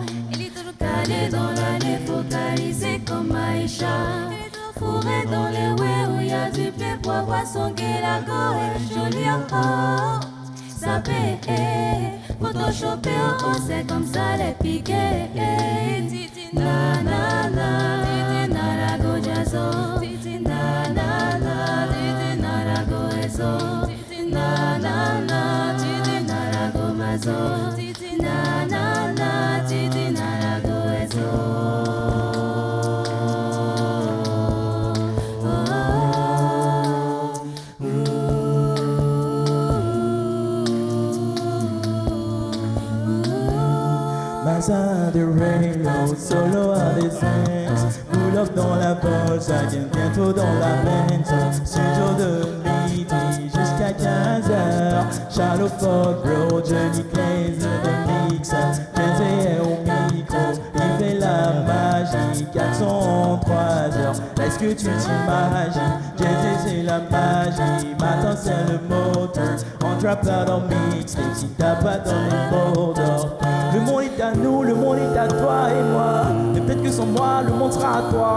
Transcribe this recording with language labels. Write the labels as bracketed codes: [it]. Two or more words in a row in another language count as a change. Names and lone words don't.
[fr] Elle est toujours calée dans l'année, focalisée comme Aïcha. Fourré dans les ouais où y a du blé pour avoir son gué, la go est jolie encore. Ça paie, photoshopé, oh, c'est comme ça les piquets. Na na na, na la go jazzo. Na na na, na la go ezo. Na na na, na la go mazo. Na na na, na la go ezo. Maza de Rainbow, solo à des sens. [en] Pull up [fr] dans la poche, ça vient bientôt dans la Benz. Studio de midi jusqu'à 15h. Shallow Fog, bro, Johnny Blaze, [en] the mix. [fr] Jay est au micro, il fait la magie. 400 en 3 heures, est-ce que tu t'imagines? Jay c'est la magie, matin c'est le moteur. On drop out en mix, et si t'as pas dans les borders. Le monde est à nous, le monde est à toi et moi. Et peut-être que sans moi, le monde sera à toi.